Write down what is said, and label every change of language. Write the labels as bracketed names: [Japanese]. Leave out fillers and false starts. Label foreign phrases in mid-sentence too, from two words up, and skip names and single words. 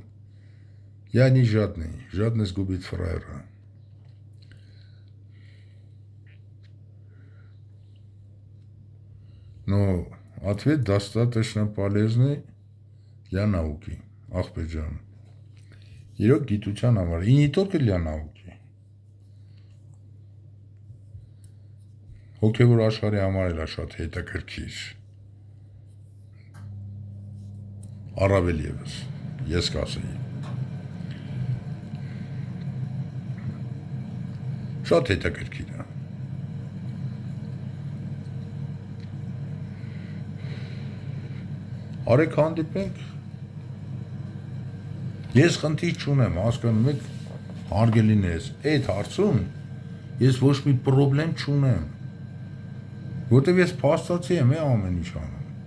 [Russian] Я не жадный, жадность губит фраера. Но ответ достаточно полезный для науки, Ахбеджан. [Armenian] Իրոք գիտության համար, [Russian] и не только для науки. [Armenian] Հոգևոր աշխարհի համար էլ շատ հետաքրքիր։ Առավել եւս, ես կասեի։ Շատ հետաքրքիր է։ Արեք հանդիպենք։ Ես խնդիր չունեմ, հասկանում եք, հարգելիներս, այդ հարցում ես ոչ մի պրոբլեմ չունեմ, որտեվ ես փաստացի եմ ամեն ինչ անում։